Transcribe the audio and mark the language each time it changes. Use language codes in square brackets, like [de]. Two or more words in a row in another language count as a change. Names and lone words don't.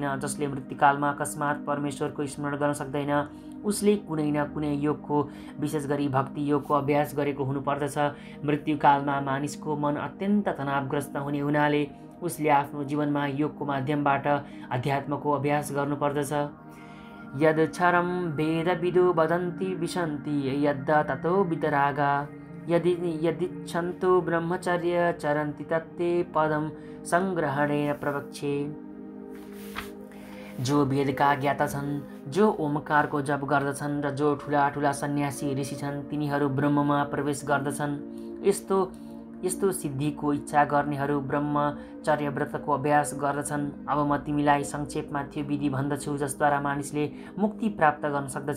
[ne] जसले मृत्युकालमा अकस्मात परमेश्वरको स्मरण गर्न सक्दैन उसले कुनै न कुनै योगको विशेष गरी भक्ति योगको अभ्यास गरेको हुनुपर्दछ। मृत्युकालमा मानिसको मन अत्यन्त तनावग्रस्त हुने हुनाले उसले आफ्नो जीवनमा योगको माध्यमबाट अध्यात्मको अभ्यास गर्नुपर्दछ। [sa] यद क्षरम वेद विदु वदन्ति विशन्ति यद् ततो वितरागा यदिच्छन्तु ब्रह्मचर्य चरन्ति तत्ते पदम संग्रहणेन प्रवक्षे। [ne] जो वेदका ज्ञाता छन्, जो ओमकारको जप गर्दछन् र जो ठुला ठुला सन्यासी ऋषि छन् तिनीहरू ब्रह्ममा प्रवेश गर्दछन्। यस्तो सिद्धिको इच्छा गर्नेहरू ब्रह्मचर्य व्रतको अभ्यास गर्दछन्। अब म तिमीलाई संक्षेपमा त्यो विधि भन्दछु जसद्वारा मानिसले मुक्ति प्राप्त गर्न सक्दछ।